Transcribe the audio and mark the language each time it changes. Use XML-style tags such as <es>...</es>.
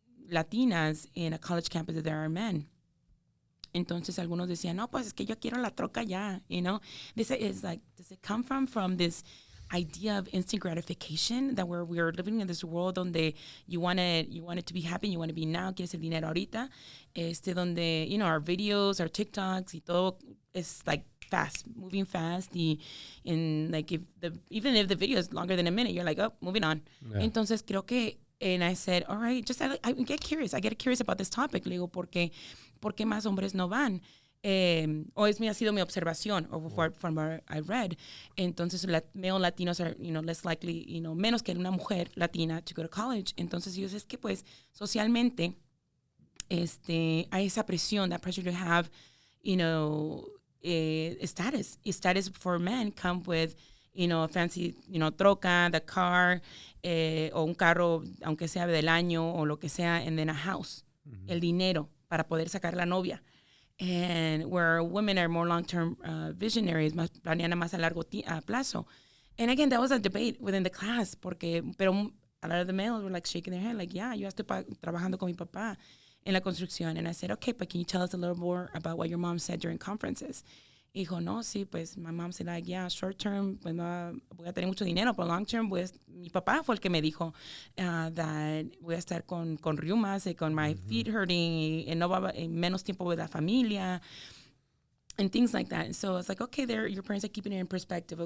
<en>Latinas in a college campus that there are men.</en> <es>Entonces algunos decían, no, pues es que yo quiero la troca ya, you know.</es> <en>This is like, does it come from this idea of instant gratification that we're living in this world donde you want it to be happy, you want to be now,</en> <es>quieres el dinero ahorita,</es> <en>donde, you know, our videos, our TikToks y todo is like fast, moving fast, and like even if the video is longer than a minute, you're like, oh, moving on. Yeah.</en> <es>Entonces creo que,</es> <en>and I said, all right, just I get curious. I get curious about this topic.</en> <es>Le digo, ¿por qué más hombres no van? O ha sido mi observación,</es> <en>from what I read. Entonces, male Latinos are, you know, less likely, you know,</en> <es>menos que una mujer latina</es> <en>to go to college.</en> <es>Entonces, yo sé es que, pues, socialmente, hay esa presión,</es> <en>that pressure to have, you know, status. Status for men come with, you know, fancy, you know, troca, the car,</en> <es>o un carro, aunque sea del año o lo que sea,</es> <en>and then a house. Mm-hmm.</en> <es>El dinero para poder sacar la novia.</es> <en>And where women are more long-term visionaries,</en> <es>planean más a largo plazo.</es> <en>And again, that was a debate within the class, pero a lot of the males were like shaking their head, like, yeah,</en> <es>yo estoy trabajando con mi papá en la construcción.</es> <en>And I said, okay, but can you tell us a little more about what your mom said during conferences? Y dijo, no, sí, pues, my mom said, like, yeah, short term,</en> <es>pues, no, voy a tener mucho dinero, pero</es> <en>long term,</en> <es>pues, mi papá fue el que me dijo</es> <en>that</en> <es>voy a estar con reumas y con</es> <en>my feet hurting y no va a menos tiempo with la familia and things like that. And so it's like, okay, your parents are keeping it in perspective.</en>